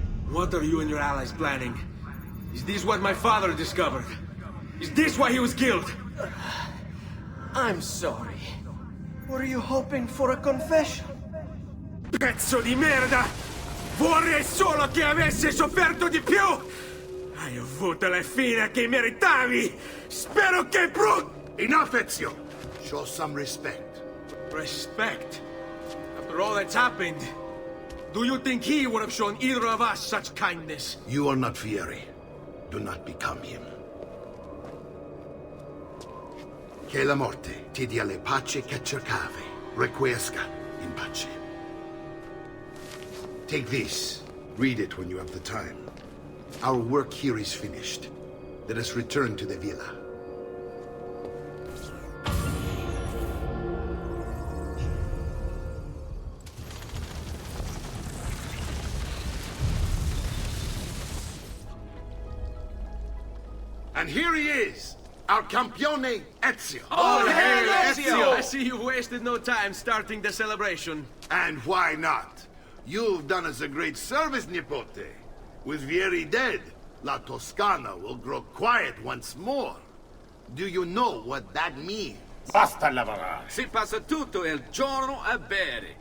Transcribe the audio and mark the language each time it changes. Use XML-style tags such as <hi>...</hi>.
<en>What are you and your allies planning? Is this what my father discovered? Is this why he was killed? I'm sorry. Were you hoping for a confession?</en> <it>Pezzo di merda! Vorrei solo che avessi sofferto di più! Hai avuto la fine che meritavi! Spero che</it> <en>Enough, Ezio! Show some respect. Respect? After all that's happened, do you think he would have shown either of us such kindness? You are not Vieri. Do not become him.</en> <it>Che la morte ti dia le pace che cercavi.</it> <la>Requiescat in pace.</la> <en>Take this. Read it when you have the time. Our work here is finished. Let us return to the villa. And here he is, our campione Ezio. All hail Ezio! I see you wasted no time starting the celebration. And why not? You've done us a great service, Nipote. With Vieri dead, La Toscana will grow quiet once more. Do you know what that means?</en> <it>Basta lavorare. Si passa tutto il giorno a bere.</it>